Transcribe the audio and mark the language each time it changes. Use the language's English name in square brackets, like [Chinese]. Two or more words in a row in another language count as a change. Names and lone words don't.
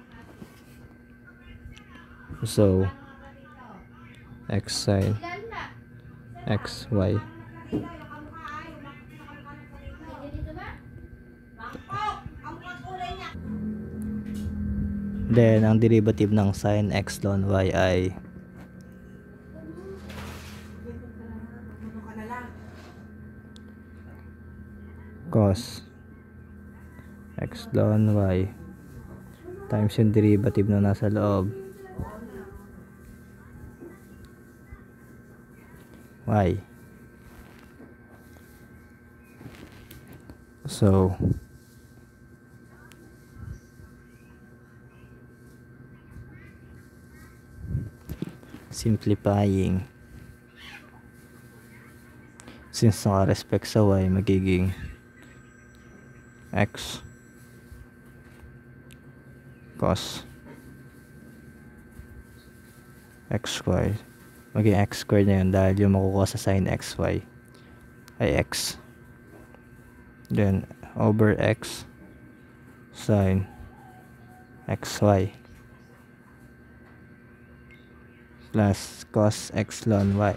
[English] So, x sine xy. [Filipino] Then, ang derivative ng sin x ln y ay cos x ln y [English] times yung derivative [Filipino] na nasa loob y. [English] So, simplifying, [Filipino] since naka-respect sa y, magiging x cos xy, maging x squared na yun dahil yung makukuha sa sin xy ay x, [English] then over x sin xy plus cos x ln y.